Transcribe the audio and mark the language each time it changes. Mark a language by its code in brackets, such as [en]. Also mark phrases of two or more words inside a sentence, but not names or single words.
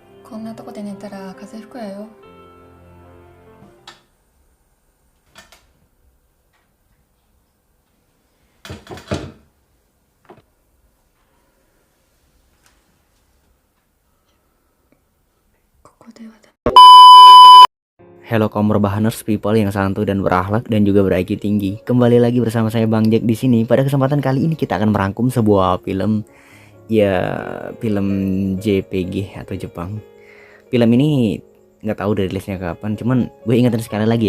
[ja] こんなとこで寝たら風邪ひくわよ。ここではだ。 [id] Hello kaum rebahaners people yang santuy dan berakhlak dan juga ber-IQ tinggi. Kembali lagi bersama saya Bang Jack di sini. Pada kesempatan kali ini kita akan merangkum sebuah film, ya film JPG atau Jepang. Film ini nggak tahu dari rilisnya kapan, cuman gue ingetin sekali lagi ya.